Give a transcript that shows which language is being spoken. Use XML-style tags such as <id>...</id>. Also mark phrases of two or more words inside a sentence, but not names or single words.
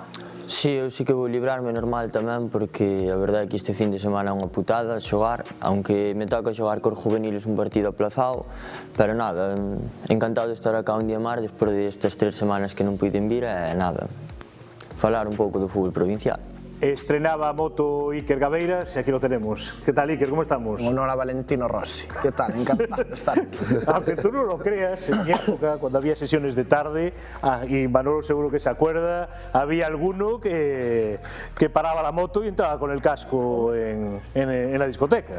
<gl>Sí, eu sí que vou librarme normal tamén, porque a verdade é que este fin de semana é unha putada xogar, aunque me toca xogar cos juveniles un</gl> <es>partido aplazado,</es> <gl>pero nada, encantado de estar acá un día máis despois destas 3 semanas que non puiden vir, e nada, falar un pouco do fútbol provincial.</gl> <es>Estrenaba moto Iker Gabeiras y aquí lo tenemos. ¿Qué tal, Iker? ¿Cómo estamos? Honor a Valentino Rossi. ¿Qué tal? Encantado de estar aquí. Aunque tú no lo creas, en mi época, cuando había sesiones de tarde, y Manolo seguro que se acuerda, había alguno que paraba la moto y entraba con el casco en la discoteca.</es>